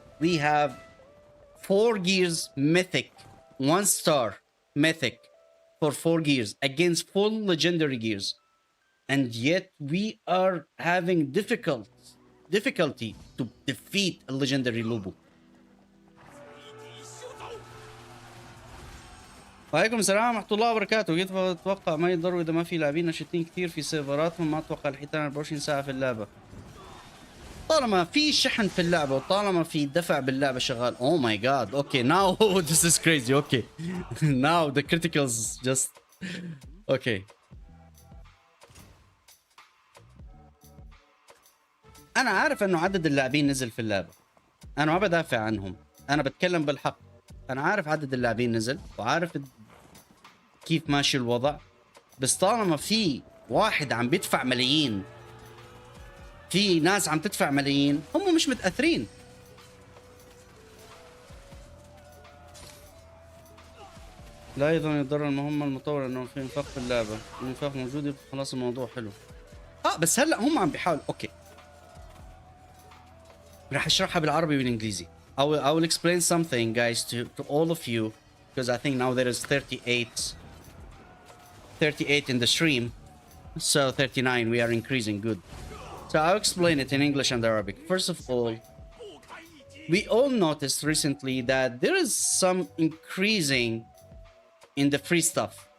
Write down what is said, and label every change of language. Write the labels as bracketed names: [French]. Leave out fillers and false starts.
[English] We have 4 gears Mythic, 1 star Mythic for 4 gears against full legendary gears. And yet we are having difficulty to defeat a legendary Lubu. [Arabic] وعليكم السلام ورحمة الله وبركاته. كيف اتوقع ما يقدروا اذا ما في لاعبين نشيطين كثير في سيرفراتهم؟ ما اتوقع الحيتان 24 ساعة في اللعبة. طالما في شحن في اللعبة وطالما في دفع باللعبة شغال. [English] Oh my god. Okay, now this is crazy. Okay. Now the criticals just okay. [Arabic] انا عارف انه عدد اللاعبين نزل في اللعبة. انا ما بدافع عنهم. انا بتكلم بالحق. انا عارف عدد اللاعبين نزل وعارف كيف ماشي الوضع. بس طالما في واحد عم بيدفع ملايين، في ناس عم تدفع ملايين، هم مش متأثرين. لا أيضا يضر المهمة المطورة أنه في انفاق في اللعبة، الانفاق موجود خلاص الموضوع حلو. بس هلا هم عم بيحاولوا. اوكي راح اشرحها بالعربي والانجليزي. [English] I will explain something guys to all of you, because I think now there is 38 in the stream, so 39 we are increasing. Good. So I'll explain it in English and Arabic. First of all, we all noticed recently that there is some increasing in the free stuff.